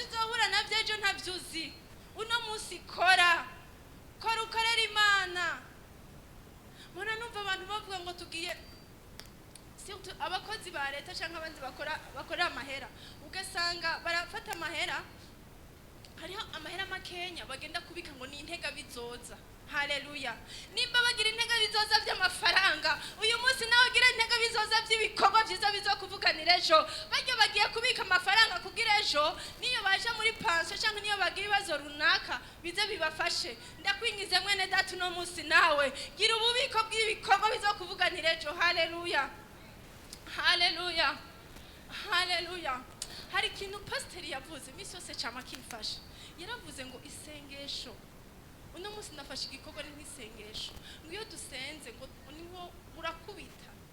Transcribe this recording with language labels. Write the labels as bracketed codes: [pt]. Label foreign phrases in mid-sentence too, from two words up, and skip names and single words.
[rn] uzohura navyo ejo ntavyuzi uno munsi kora ukorera Imana mona numva abantu bavuga ngo tugiye abakozi ba leta cyangwa abandi bakora amahera ugasanga barafata amahera hariho amahera makenya bagenda kubika ngo ni intega bizoza haleluya nimba bagira intega bizoza by'amafaranga uyu munsi nawe gira intega bizoza by'ibikorwa byiza bizokuvuganira ejo bajya bagiye kubika amafaranga kugira ejo niyo baje muri panso cyangwa niyo bagira ibibazo runaka bize bibafashe ndakwingize mwene data no munsi nawe gira ububiko bw'ibikorwa bizokuvuganira ejo haleluya haleluya haleluya hari ikintu pasiteri yavuze imisi yose cyama kimfasha yaravuze ngo isengesho uno munsi nafashe igikorwa n'isengesho ngo iyo dusenze ngo niho urakubita